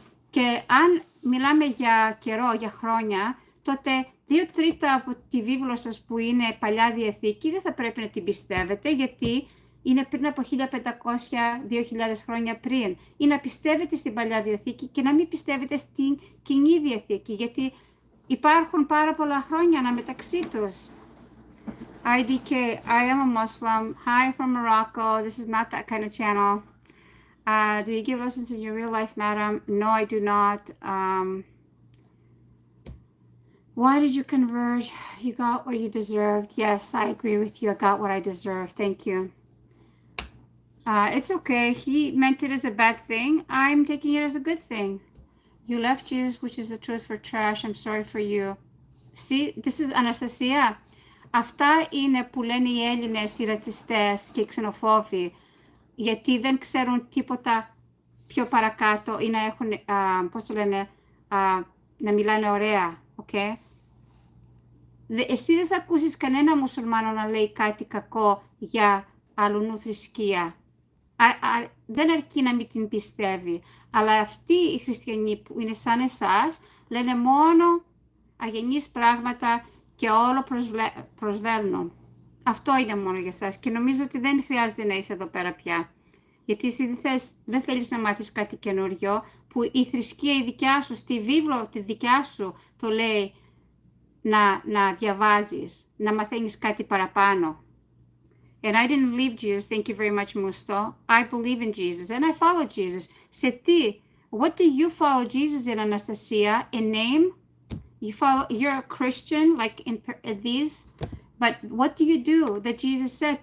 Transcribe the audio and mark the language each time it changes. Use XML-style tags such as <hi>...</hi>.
<el>Και αν μιλάμε για καιρό, για χρόνια, τότε 2/3 από τη βίβλο σας που είναι Παλιά Διαθήκη δεν θα πρέπει να την πιστεύετε, γιατί είναι πριν από 1500-2000 χρόνια πριν. Ή να πιστεύετε στην Παλιά Διαθήκη και να μην πιστεύετε στην Κοινή Διαθήκη, γιατί υπάρχουν πάρα πολλά χρόνια αναμεταξύ τους.</el> <en>IDK, I am a Muslim. Hi from Morocco. This is not that kind of channel. Do you give lessons in your real life, madam? No, I do not. Why did you convert? You got what you deserved. Yes, I agree with you. I got what I deserved. Thank you. It's okay. He meant it as a bad thing. I'm taking it as a good thing. You left Jesus, which is the truth, for trash. I'm sorry for you. See, this is Anastasia.</en> <el>Αυτά είναι που λένε οι Έλληνες, οι ρατσιστές και οι ξενοφόβοι, γιατί δεν ξέρουν τίποτα πιο παρακάτω ή να έχουν, πώς το λένε, να μιλάνε ωραία, okay? Εσύ δεν θα ακούσεις κανένα μουσουλμάνο να λέει κάτι κακό για αλλουνού θρησκεία. Δεν αρκεί να μην την πιστεύει, αλλά αυτοί οι χριστιανοί που είναι σαν εσάς λένε μόνο αγενείς πράγματα και όλο προσβέλνουν. Αυτό είναι μόνο για εσάς και νομίζω ότι δεν χρειάζεται να είσαι εδώ πέρα πια. Γιατί εσύ δεν θέλεις να μάθεις κάτι καινούριο που η θρησκεία η δικιά σου, στη βίβλο τη δικιά σου το λέει να διαβάζεις, να μαθαίνεις κάτι παραπάνω.</el> <en>And I didn't leave Jesus, thank you very much, Musto. I believe in Jesus and I follow Jesus.</en> <el>Σε τι?</el> <en>What do you follow Jesus in, Anastasia? In name? You're a Christian, like in these? But what do you do that Jesus said?</en>